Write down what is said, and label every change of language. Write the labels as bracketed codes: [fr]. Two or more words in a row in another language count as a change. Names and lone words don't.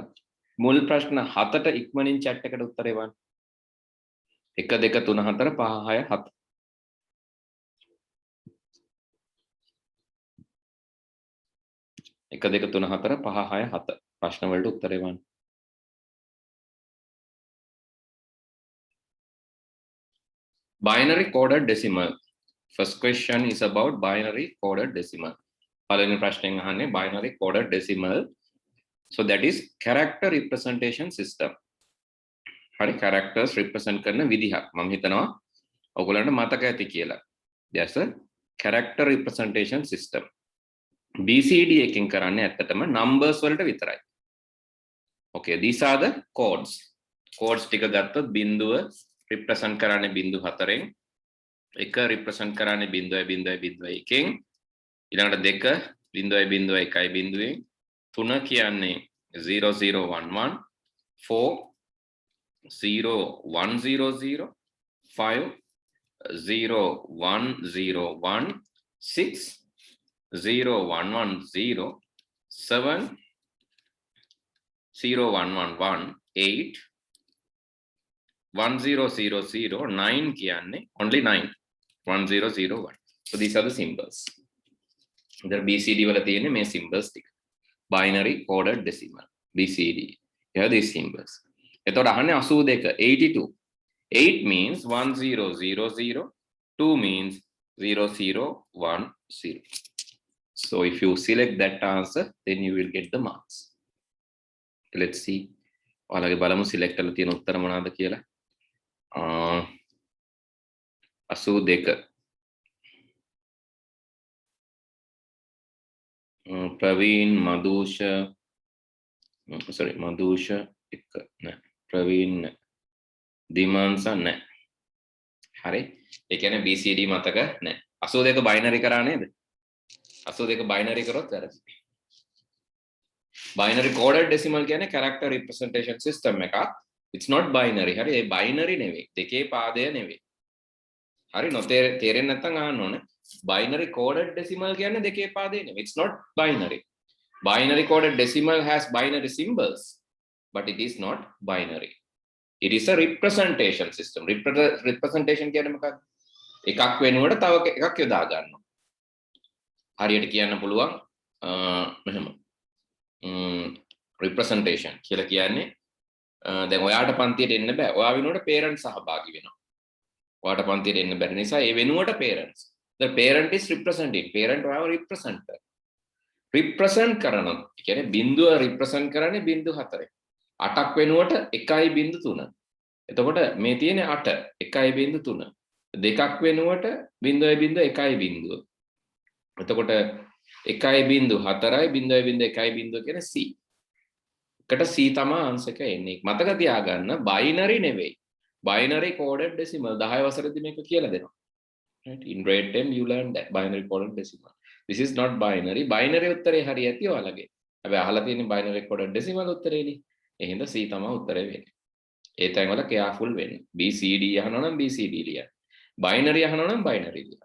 [si] මුල් ප්‍රශ්න 7ට ඉක්මනින් chat එකට උත්තරේ වන්න. 1 2 3 4 5 6 7. එක දෙක තුන හතර පහ හය හත ප්‍රශ්න වලට උත්තරේ වන්න. [en] Binary coded decimal. First question is about binary coded decimal. [si] පළවෙනි ප්‍රශ්නෙන් අහන්නේ [en] binary coded decimal. So that is character representation system. [si] හරි [en] characters represent [si] කරන විදිහක්. මම හිතනවා ඔයගොල්ලන්ට මතක ඇති කියලා. [en] That's a character representation system. [si] BCD එකෙන් කරන්නේ ඇත්තටම numbers වලට විතරයි. [en] Okay, these are the codes. [si] Codes ටික ගත්තොත් බිඳුව represent කරන්නේ බිඳු 4න්, 1 represent කරන්නේ 0.0.1න්, ඊළඟට 2 0.01න්, 3 කියන්නේ 0011, 4 0100, 5 0101, 6 0110, 7 0111, 8 1000, 9 කියන්නේ only 9 1001. [en] So these are the symbols. [si] There BCD වල තියෙන්නේ මේ symbols ටික. [en] Binary coded decimal BCD. Here these symbols. [si] එතකොට අහන්නේ 82 82. [en] 8 means 1000, 2 means 0010. So if you select that answer, then you will get the marks. Let's see. [si] ඔයාලගේ බලමු select කරලා තියෙන උත්තර මොනවාද කියලා. 82. Praveen, Madhusha, sorry, Madhusha එක නෑ. Praveen Dimansa නෑ. හරි. ඒ කියන්නේ BCD මතක නෑ. 82 binary කරා නේද? 82 binary කරොත් වැරදි. [en] binary coded decimal [si] කියන්නේ [en] character representation system [si] එකක්. [en] It's not binary. [si] හරි ඒ binary නෙවෙයි. දෙකේ පාදය නෙවෙයි. හරි තේරෙන්නේ නැත්නම් අහන්න ඕනේ. [en] Binary coded decimal [si] කියන්නේ දෙකේ පාදේ නෙවෙයි. [en] It's not binary. Binary coded decimal has binary symbols, but it is not binary. It is a representation system. [si] Representation කියන්නේ මොකක්ද? එකක් වෙනුවට තව එකක් යොදා ගන්නවා. හරියට කියන්න පුළුවන් මෙහෙම. representation කියලා කියන්නේ දැන් ඔයාට පන්තියට එන්න බෑ. ඔයා වෙනුවට parents සහභාගී වෙනවා. ඔයාට පන්තියට එන්න බැරි නිසා ඒ වෙනුවට parents. [en] The parent is representing. [si] Parent ඔයාව represent කරනවා. represent කරනවා. ඒ කියන්නේ බිඳුව represent කරන්නේ බිඳු 4. 8ක් වෙනුවට 1.3. එතකොට මේ තියෙන්නේ 8 1.3. දෙකක් වෙනුවට 0.1. එතකොට 1.4යි 0.1 කියන්නේ C. එකට C තමයි ආන්සර් එක එන්නේ. මතක තියාගන්න binary නෙවෙයි. [en] Binary coded decimal [si] 10 වසරේදී මේක කියලා දෙනවා. [en] Right? In grade 10 you learn that binary coded decimal. This is not binary. [si] Binary උත්තරේ හරි ඇති ඔයාලගේ. හැබැයි අහලා තියෙන්නේ [en] binary coded decimal [si] උත්තරේනේ. එහෙනම් C තමයි උත්තරේ වෙන්නේ. ඒ තැන් වල careful වෙන්න. BCD අහනවා නම් BCD ලියන්න. Binary අහනවා නම් binary ලියන්න.